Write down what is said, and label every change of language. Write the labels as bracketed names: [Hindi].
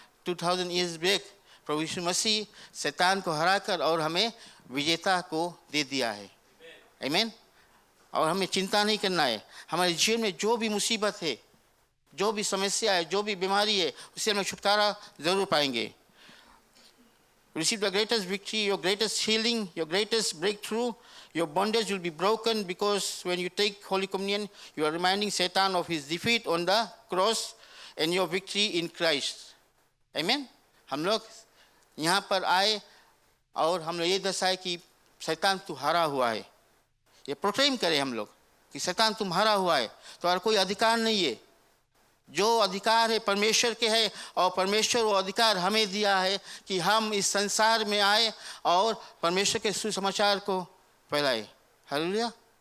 [Hindi] 2000 years back प्रभु यीशु मसीह शैतान को हराकर और हमें विजेता को दे दिया है। आमीन। और हमें चिंता नहीं करना है। हमारे जीवन में जो भी मुसीबत है, जो भी समस्या है, जो भी बीमारी है, उससे हमें छुटकारा ज़रूर पाएंगे। [English] Receive the greatest victory, your greatest healing, your greatest breakthrough. Your bondage will be broken because when you take Holy Communion, you are reminding Satan of his defeat on the cross and your victory in Christ. Amen? [Hindi] हम लोग यहाँ पर आए और हम लोग ये दर्शाए कि शैतान तू हारा हुआ है। ये प्रोक्लेम करें हम लोग कि शैतान तुम हारा हुआ है, तो और कोई अधिकार नहीं है। जो अधिकार है परमेश्वर के है और परमेश्वर वो अधिकार हमें दिया है कि हम इस संसार में आए और परमेश्वर के सुसमाचार को फैलाए। हालेलुया।